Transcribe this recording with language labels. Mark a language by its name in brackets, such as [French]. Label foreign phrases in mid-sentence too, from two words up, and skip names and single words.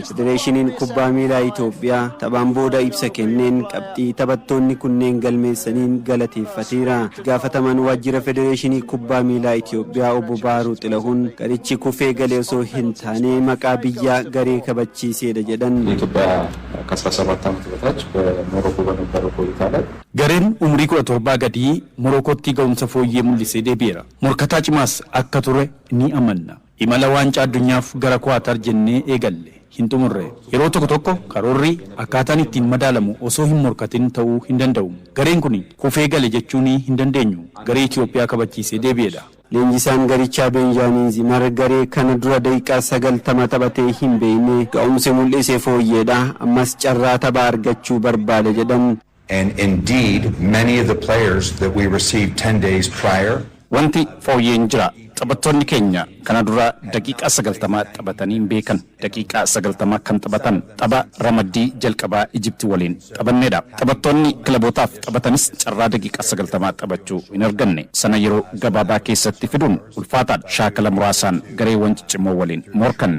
[Oromo] Federeeshiniin Kubbaa Miilaa Itoophiyaa taphaan booda ibsa kenneen qabxii taphattoonni kunneen galmeessaniin galateeffateera. Gaafatamaan waajjira Federeeshinii Kubbaa Miilaa Itoophiyaa Obbo Baharuu Xilahuun garichi kufee galee osoo hin taane maqaa biyyaa garee kabachiiseedha jedhan. [Amharic] ኢትዮጵያ ከ17 ዓመት በታች በሞሮኮ በነበረው ቆይታ ላይ [Oromo] gareen umrii 17 gadi Morokootti ga'umsa fooyyee mul'isee deebi'eera. Morkataa cimaas akka ture ni amanna. Imala waancaa addunyaaf gara Kwaatar jennee eegalle hin xumurre. Yeroo tokko karoorri akkaataan ittiin madaalamu osoo hin morkatin ta'uu hin danda'u. Gareen kun kufee gale jechuun hin dandeenyu. Garee Itoophiyaa kabachiisee deebi'eedha. Leenjisaan garichaa Benjaamin Zimar garee kana dura daqiiqaa 90 taphatee hin beekne ga'umsi mul'isee fooyyeedha. Ammas carraa taphaa argachuu barbaada jedhan. [English] And indeed, many of the players that we received 10 days prior [Oromo] wanti fooyyeen jira. Taphattoonni keenya kana dura daqiiqaa 90 taphatanii beekan. Daqiiqaa 90 kan taphatan tapha ramaddii jalqabaa Ijipti waliin taphanneedha. Taphattoonni kilabootaaf taphatanis carraa daqiiqaa 90 taphachuu hin arganne. Sana yeroo gabaabaa keessatti fiduun ulfaataadha. Shaakala muraasaan gareewwan ciccimoo waliin morkanne.